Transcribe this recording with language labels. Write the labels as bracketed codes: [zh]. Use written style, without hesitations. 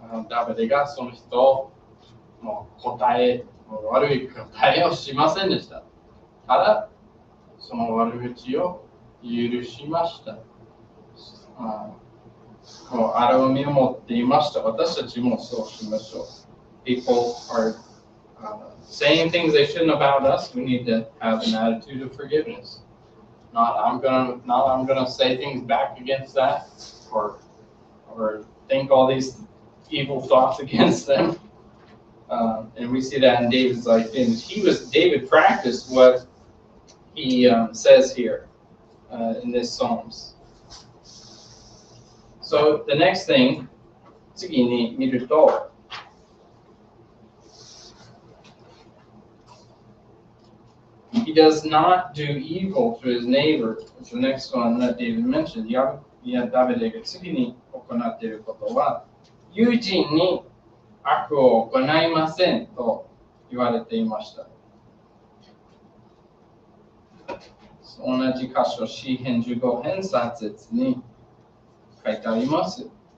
[ja] 誰がその人の悪い答えをしませんでした。ただ、その悪口を許しました。荒みを持っていました。私たちもそうしましょう。 [en] People are saying things they shouldn't about us. We need to have an attitude of forgiveness. Not I'm gonna say things back against that, or think all these evil thoughts against them. And we see that in David's life. And David practiced what he says here in this Psalms. So the next thing, [ja] 次に見ると、 [en] he does not do evil to his neighbor. It's the next one that David mentioned. [ja] ダビデが次に行っていることは、友人に悪を行いませんと言われていました。同じ箇所、詩編15編3節に書いてあります。